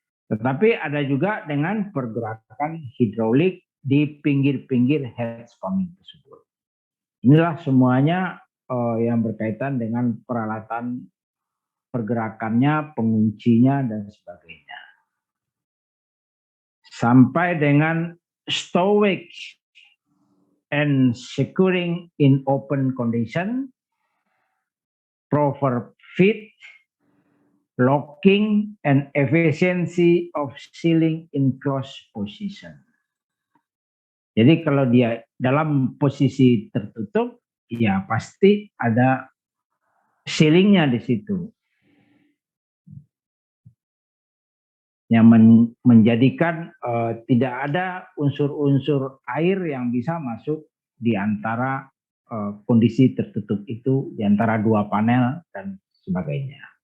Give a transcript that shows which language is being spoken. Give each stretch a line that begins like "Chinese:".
Indonesian: Tetapi ada juga dengan pergerakan hidraulik di pinggir-pinggir heads coming tersebut. Inilah semuanya yang berkaitan dengan peralatan pergerakannya, penguncinya, dan sebagainya. Sampai dengan
English: stowage and securing in open condition, proper fit, locking, and efficiency of sealing in closed position.
Indonesian: Jadi kalau dia dalam posisi tertutup, ya pasti ada sealingnya di situ. Yang menjadikan tidak ada unsur-unsur air yang bisa masuk di antara kondisi tertutup itu, di antara dua panel dan sebagainya.